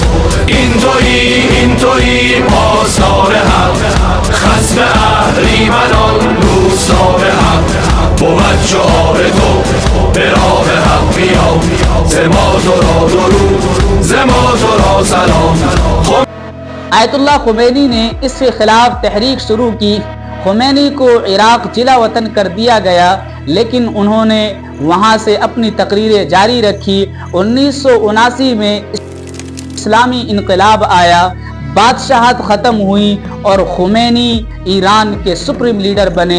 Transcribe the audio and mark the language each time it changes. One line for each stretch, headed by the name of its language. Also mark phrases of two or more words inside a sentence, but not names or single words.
Persian: این تویی پاسدار حق، خصم اهریمنان دوستدار حق. بود شعار تو به راه حق بیام، ز ما تو را درود، ز ما تو را سلام.
Urdu: آیت اللہ خمینی نے اس کے خلاف تحریک شروع کی. خمینی کو عراق جلا وطن کر دیا گیا لیکن انہوں نے وہاں سے اپنی تقریریں جاری رکھی. 1979 میں اسلامی انقلاب آیا، بادشاہت ختم ہوئی اور خمینی ایران کے
English: supreme leader
Urdu: بنے.